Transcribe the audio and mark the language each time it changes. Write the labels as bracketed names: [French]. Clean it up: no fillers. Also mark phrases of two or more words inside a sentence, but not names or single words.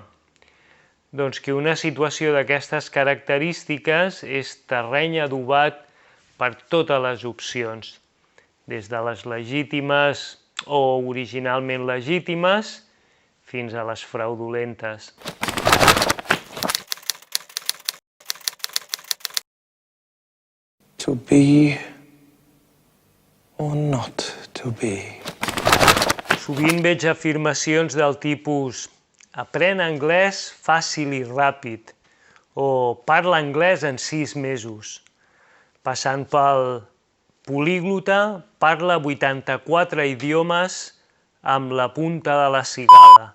[Catalan] Doncs que una situació d'aquestes característiques és terreny adobat per totes les opcions, des de les legítimes o originalment legítimes fins a les fraudulentes. [English] To be or not to be. [Catalan] Sovint veig afirmacions del tipus «Aprèn anglès fàcil i ràpid» o «Parla anglès en 6 mesos», passant pel «Políglota parla 84 idiomes amb la punta de la cigala.